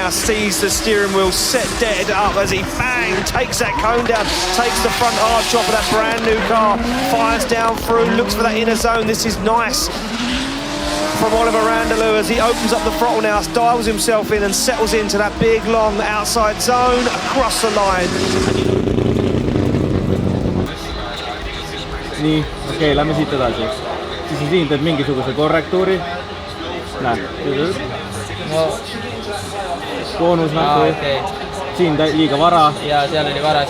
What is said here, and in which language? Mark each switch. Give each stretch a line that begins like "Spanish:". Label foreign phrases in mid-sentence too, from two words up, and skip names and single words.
English: Now sees the steering wheel set dead up as he bang takes that cone down, takes the front hard chop of that brand new car, fires down through, looks for that inner zone. This is nice from Oliver Randalou as he opens up the throttle now, dials himself in and settles into that big long outside zone across the line.
Estonian: Nii, okei, lähme siit edasi. Siis siin teed mingisuguse korrektuuri. Näe, boonus nagu. Siin liiga vara. Ja seal oli vara.